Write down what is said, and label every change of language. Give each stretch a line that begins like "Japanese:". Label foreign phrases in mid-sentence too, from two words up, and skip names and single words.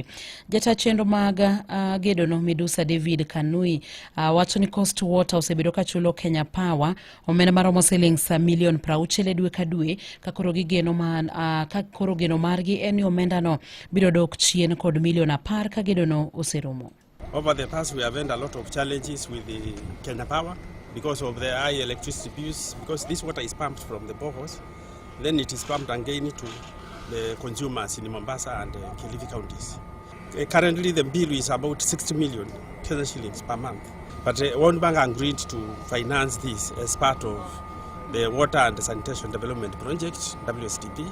Luo (Kenya and Tanzania): Jata chenro mag gedono Medusa David Kanui wacho ni Coast Water osebedo ka chulo Kenya Power omenda maromo shillings milion 60 dwe ka dwe, ka koro gigeno geno margi en ni omenda no biro dok chien kod milion 10 ka gedono oserumo.
English: Over the past, we have had a lot of challenges with the Kenya Power because of the high electricity bills, because this water is pumped from the boreholes, then it is pumped again to the consumers in Mombasa and Kilifi counties. Currently, the bill is about 60 million shillings per month, but World Bank agreed to finance this as part of the Water and Sanitation Development Project, WSDP.